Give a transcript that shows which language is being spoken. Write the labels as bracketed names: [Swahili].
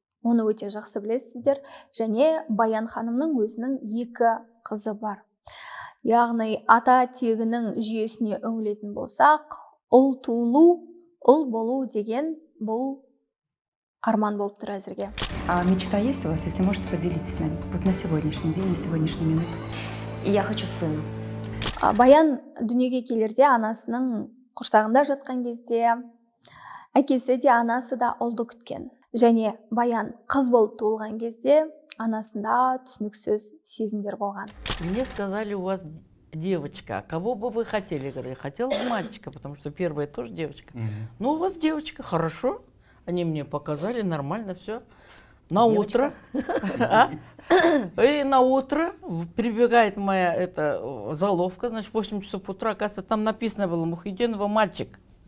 [Kazakh] Оны өте жақсы білесіздер. Және Баян ханымның өзінің 2 қызы бар. Яғни ата тегінің жүйесіне үңілетін болсақ, ұл туылу, ұл болу деген бұл арман болып тұр әзірге. [Russian] А мечта есть у вас, если можете поделиться с нами? Вот на сегодняшний день, на сегодняшнюю минуту. Я хочу сына. [Kazakh] Баян дүниеге келерде анасының құрсағында жатқан кезде әкесі де анасы да ұлды күткен. Және Баян қыз болып туылған кезде анасында түсініксіз сезімдер болған. [Russian] Мне сказали, у вас девочка. А кого бы вы хотели? Говорю, я хотела бы мальчика, потому что первая тоже девочка. Ну, у вас девочка, хорошо. Они мне показали, нормально все. На утро. И на утро прибегает моя заловка, значит, в 8 часов утра, оказывается, там написано было Мухиддинова мальчик.